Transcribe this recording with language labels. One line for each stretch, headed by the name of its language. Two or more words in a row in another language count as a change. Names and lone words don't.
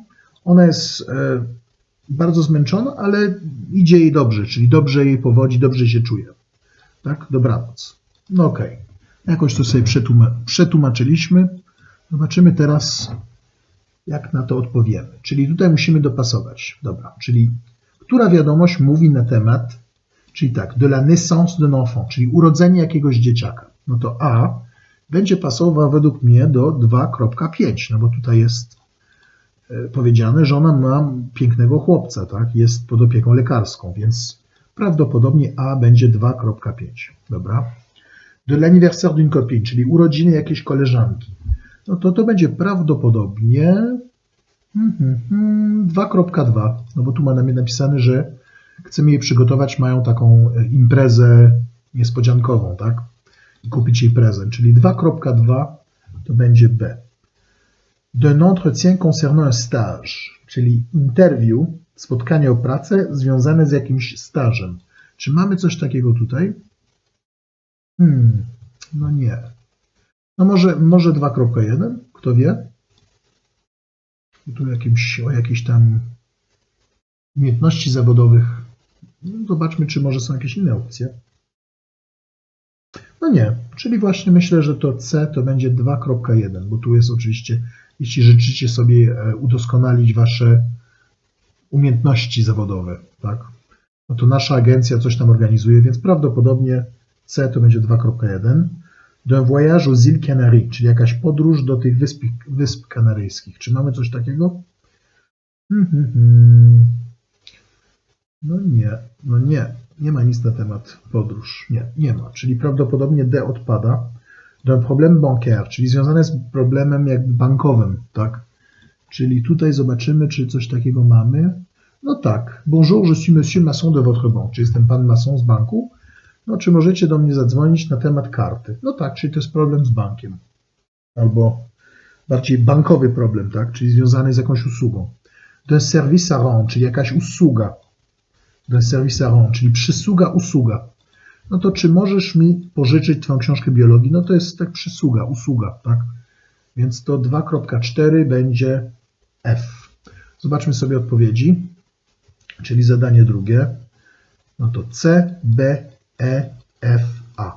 Polish: Ona jest bardzo zmęczona, ale idzie jej dobrze, czyli dobrze jej powodzi, dobrze się czuje. Tak? Dobranoc. No okej. Jakoś to sobie przetłumaczyliśmy. Zobaczymy teraz, jak na to odpowiemy. Czyli tutaj musimy dopasować. Dobra, czyli która wiadomość mówi na temat, czyli tak,
French: de la naissance d'un enfant,
Polish: czyli urodzenie jakiegoś dzieciaka. No to A będzie pasował według mnie do 2.5, no bo tutaj jest powiedziane, że ona ma pięknego chłopca, tak? Jest pod opieką lekarską, więc prawdopodobnie A będzie 2.5. Dobra.
French: De l'anniversaire d'une copine,
Polish: czyli urodziny jakiejś koleżanki. No to będzie prawdopodobnie 2.2, no bo tu ma na mnie napisane, że chcemy jej przygotować, mają taką imprezę niespodziankową, tak? I kupić jej prezent, czyli 2.2 to będzie B.
French: D'un entretien concernant un stage,
Polish: czyli interview, spotkanie o pracę związane z jakimś stażem. Czy mamy coś takiego tutaj? No nie. No może 2.1, kto wie? Tu o jakichś tam umiejętności zawodowych. No, zobaczmy, czy może są jakieś inne opcje. No nie, czyli właśnie myślę, że to C to będzie 2.1, bo tu jest oczywiście, jeśli życzycie sobie udoskonalić wasze umiejętności zawodowe, tak? No to nasza agencja coś tam organizuje, więc prawdopodobnie C to będzie 2.1.
French: D'un voyage aux îles Canaries,
Polish: czyli jakaś podróż do tych wysp kanaryjskich. Czy mamy coś takiego? No nie ma nic na temat podróż. Nie ma, czyli prawdopodobnie D odpada.
French: D'un problème bancaire,
Polish: czyli związane z problemem jakby bankowym, tak? Czyli tutaj zobaczymy, czy coś takiego mamy. No tak.
French: Bonjour, je suis monsieur Masson de votre banque.
Polish: Czy jestem pan Masson z banku? No, czy możecie do mnie zadzwonić na temat karty? No tak, czyli to jest problem z bankiem. Albo bardziej bankowy problem, tak? Czyli związany z jakąś usługą.
French: D'un service à rendre,
Polish: czyli jakaś usługa.
French: D'un service à rendre,
Polish: czyli usługa. No to czy możesz mi pożyczyć twoją książkę biologii? No to jest tak usługa, tak? Więc to 2.4 będzie F. Zobaczmy sobie odpowiedzi, czyli zadanie drugie. No to C, B, E, F, A.